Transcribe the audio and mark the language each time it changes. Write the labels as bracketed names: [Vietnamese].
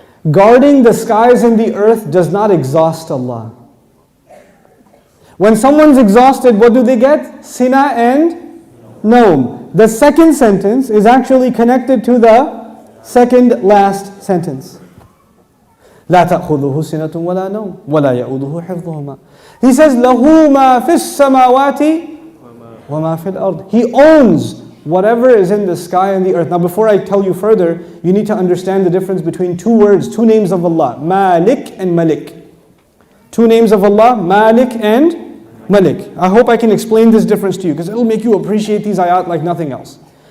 [English] Guarding the skies and the earth does not exhaust Allah. When someone's exhausted, what do they get? Sina and Naum. The second sentence is actually connected to the second last sentence. [Arabic] لا تأخذه سنة ولا نوم ولا يؤوده حفظهما. [English] He says [Arabic] له ما في السماوات وما في الأرض. [English] He owns whatever is in the sky and the earth. Now before I tell you further, you need to understand the difference between two words, two names of Allah, Malik and Malik. Two names of Allah, Malik and Malik. I hope I can explain this difference to you because it'll make you appreciate these ayat like nothing else.